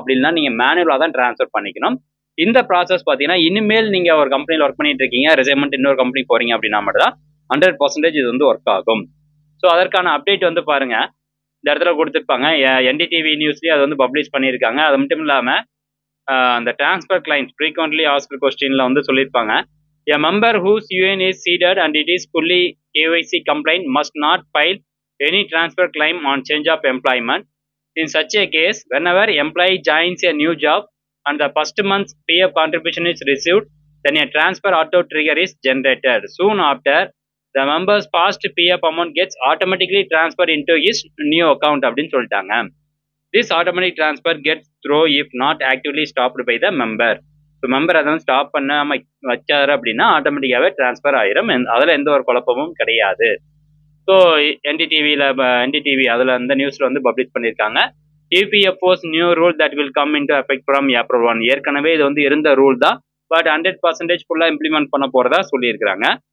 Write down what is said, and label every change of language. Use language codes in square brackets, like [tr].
[ta] அப்படின்னா நீங்கள் மேனுவலாக தான் ட்ரான்ஸ்ஃபர் பண்ணிக்கணும். இந்த ப்ராசஸ் பார்த்தீங்கன்னா இனிமேல் நீங்கள் ஒரு கம்பெனியில் ஒர்க் பண்ணிட்டு இருக்கீங்க, ரிசைன்மெண்ட் இன்னொரு கம்பெனி போகிறீங்க அப்படின்னா மட்டும் தான் 100% இது வந்து ஒர்க் ஆகும். ஸோ அதற்கான அப்டேட் வந்து பாருங்கள், இந்த இடத்துல கொடுத்துருப்பாங்க. என்டிடிவி நியூஸ்லேயும் அது வந்து பப்ளிஷ் பண்ணியிருக்காங்க. அது மட்டும் இல்லாமல் அந்த ட்ரான்ஸ்ஃபர் கிளைம்ஸ் ஃப்ரீக்வெண்ட்லி ஆஸ்க்டு கொஸ்டினில் வந்து சொல்லியிருப்பாங்க. [en] A member whose UN is seeded and it is fully KYC compliant must not file any transfer claim on change of employment. In such a case, whenever employee joins a new job and the first month's PF contribution is received, then a transfer auto trigger is generated. Soon after, the member's past PF amount gets automatically transferred into his new account [ta] அப்படின்னு சொல்லிட்டாங்க. [en] This automatic transfer gets through if not actively stopped by the member. [ta] So member அதை வந்து stop பண்ணாமல் வச்சாரு அப்படின்னா ஆட்டோமேட்டிக்காகவே transfer ஆயிரும். அதில் எந்த ஒரு குழப்பமும் கிடையாது. ஸோ என்டிடிவி அதில் அந்த நியூஸில் வந்து பப்ளிஷ் பண்ணியிருக்காங்க. [en] EPFO's new rule that will come into effect from April 1. [ta] ஏற்கனவே இது வந்து இருந்த ரூல் தான், பட் 100% ஃபுல்லாக இம்ப்ளிமெண்ட் பண்ண போகிறதா சொல்லியிருக்கிறாங்க.